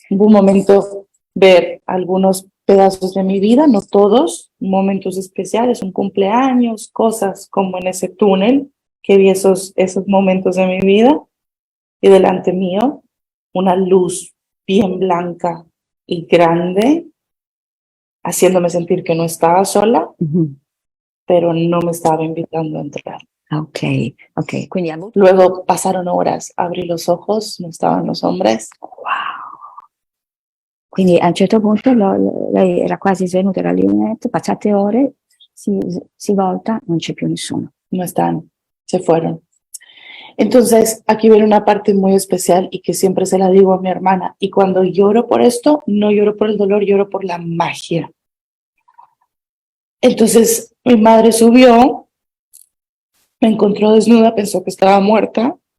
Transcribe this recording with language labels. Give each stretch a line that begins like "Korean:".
Spanish: Hubo un momento ver algunos pedazos de mi vida, no todos, momentos especiales, un cumpleaños, cosas como en ese túnel, que vi esos momentos de mi vida, y delante mío una luz bien blanca y grande, haciéndome sentir que no estaba sola, pero no me estaba invitando a entrar.
Italian: Ok, ok. Quindi ha avuto...
Spanish: Luego pasaron horas, abrí los ojos, no estaban los hombres. Wow.
Italian: Quindi a un certo punto lei era quasi svenuta, era lì in letto, passate ore, si volta, non c'è più nessuno.
Spanish: No están, se fueron. Entonces, aquí viene una parte muy especial y que siempre se la digo a mi hermana. Y cuando lloro por esto, no lloro por el dolor, lloro por la magia. Entonces, mi madre subió, me encontró desnuda, pensó que estaba muerta.